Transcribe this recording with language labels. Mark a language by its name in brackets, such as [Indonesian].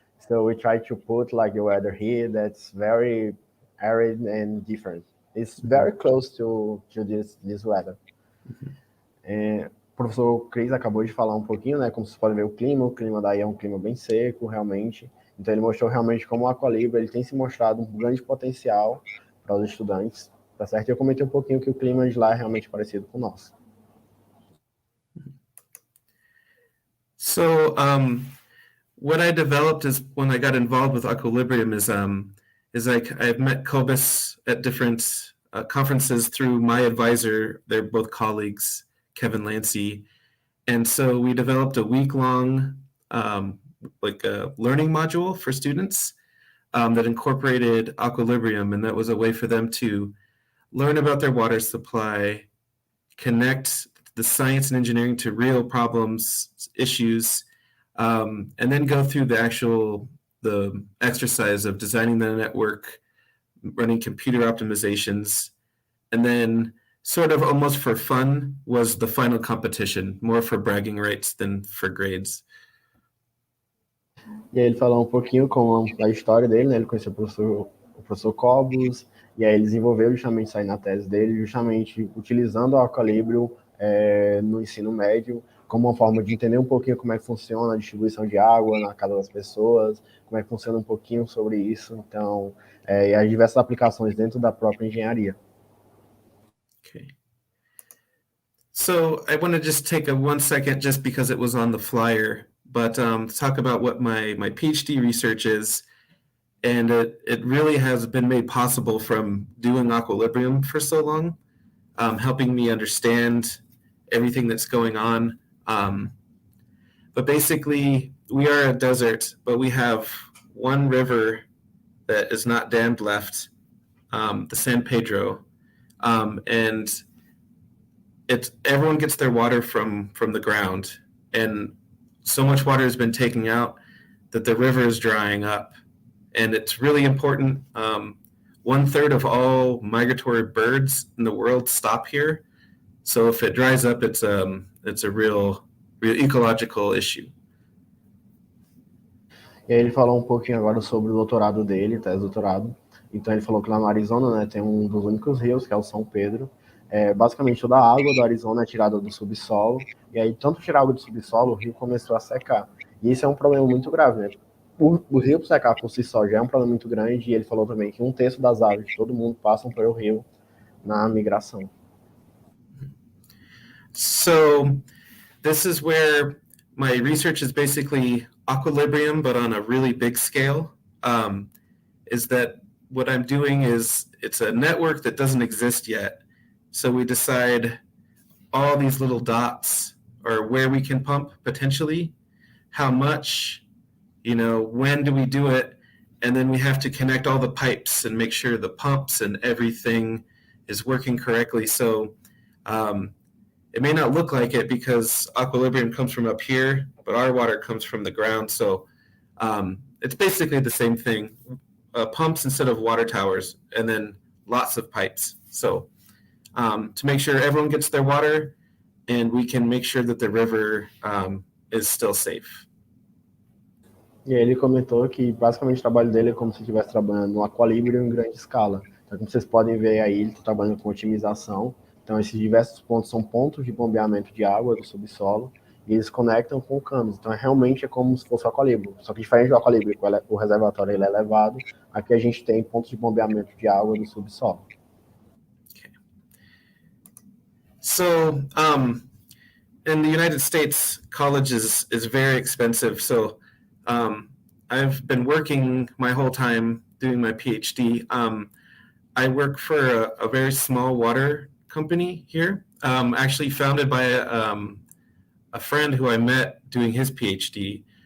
[English] So we try to put like the weather here that's very arid and different. It's very close to this weather. [Portuguese] O professor Chris acabou de falar um pouquinho, né? Como vocês podem ver, o clima daí é um clima bem seco, realmente. Então ele mostrou realmente como o Aqualibrium ele tem se mostrado um grande potencial para os estudantes, tá certo? Eu comentei um pouquinho que o clima de lá é realmente parecido com o nosso. [English] So what I developed is when I got involved with Aqualibrium is like I've met Cobus at different conferences through my advisor. They're both colleagues, Kevin Lancey, and so we developed a week-long like a learning module for students that incorporated Aqualibrium, and that was a way for them to learn about their water supply, connect the science and engineering to real problems, issues, and then go through the exercise of designing the network, running computer optimizations, and then sort of almost for fun was the final competition, more for bragging rights than for grades. [Portuguese] E aí ele falou um pouquinho com a história dele, né? Ele conheceu o professor Cobus, e aí ele desenvolveu justamente isso aí na tese dele, justamente utilizando o Aqualibrium no ensino médio, como uma forma de entender um pouquinho como é que funciona a distribuição de água na casa das pessoas, como é que funciona um pouquinho sobre isso, então, e as diversas aplicações dentro da própria engenharia. [English] Okay. So I want to just take 1 second, just because it was on the flyer, but talk about what my PhD research is. And it really has been made possible from doing Aqualibrium for so long, helping me understand everything that's going on. But basically, we are a desert, but we have one river that is not dammed left, the San Pedro. And everyone gets their water from the ground, and so much water has been taken out that the river is drying up, and it's really important. 1/3 of all migratory birds in the world stop here, so if it dries up, it's a real ecological issue. [Portuguese] E aí ele falou um pouquinho agora sobre o doutorado dele, tese de doutorado. Então ele falou que lá no Arizona, né, tem um dos únicos rios, que é o São Pedro. Basicamente toda a água do Arizona é tirada do subsolo, e aí tanto tirar água do subsolo, o rio começou a secar. E isso é um problema muito grave, né? o rio secar por si só já é um problema muito grande, e ele falou também que 1/3 das aves de todo mundo passam pelo rio na migração. [English] So this is where my research is basically equilibrium, but on a really big scale. Is that what I'm doing is it's a network that doesn't exist yet. So we decide all these little dots or where we can pump potentially, how much, when do we do it? And then we have to connect all the pipes and make sure the pumps and everything is working correctly. So it may not look like it because equilibrium comes from up here, but our water comes from the ground. So it's basically the same thing. Pumps instead of water towers, and then lots of pipes. So to make sure everyone gets their water, and we can make sure that the river is still safe. [Portuguese] E aí ele comentou que basicamente o trabalho dele é como se estivesse trabalhando no Aqualibrium em grande escala. Então, como vocês podem ver aí, ele está trabalhando com otimização. Então, esses diversos pontos são pontos de bombeamento de água do subsolo, e eles conectam com canos. Então, realmente é como se fosse o Aqualibrium. Só que diferente do Aqualibrium, o reservatório ele é elevado, aqui a gente tem pontos de bombeamento de água do subsolo. [English] Okay. So, in the United States, college is very expensive. So, I've been working my whole time doing my PhD. I work for a very small water company here, actually founded by a friend who I met doing his PhD.